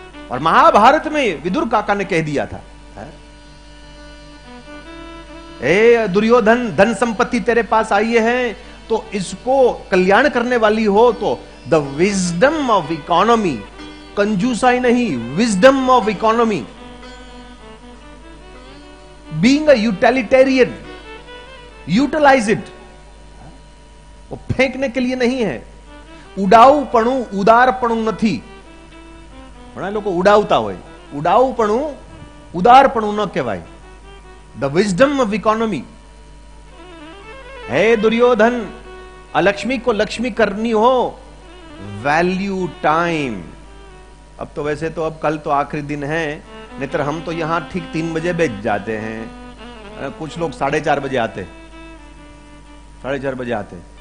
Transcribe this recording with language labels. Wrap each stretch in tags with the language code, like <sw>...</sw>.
<hi>और महाभारत में विदुर काका ने कह दिया था, ए दुर्योधन, धन संपत्ति तेरे पास आई है तो इसको कल्याण करने वाली हो तो</hi> <en>The wisdom of economy, कंजूसाई नहीं, wisdom of economy, being a utilitarian, utilize it.</en> <hi>वो फेंकने के लिए नहीं है।</hi> <gu>उडाऊपणु उदारपणु નથી। ઘણા લોકો ઉડાવતા હોય, ઉડાऊपणु ઉદારપણુ ન કહેવાય।</gu> <en>The wisdom of economy.</en> <hi>हे दुर्योधन, अलक्ष्मी को लक्ष्मी करनी हो,</hi> <en>Value time.</en> <hi>अब तो वैसे तो अब कल तो आखिरी दिन है, नहीं तो हम तो यहां ठीक 3 बजे बैठ जाते हैं। कुछ लोग 4:30 बजे आते, 4:30 बजे आते।</hi>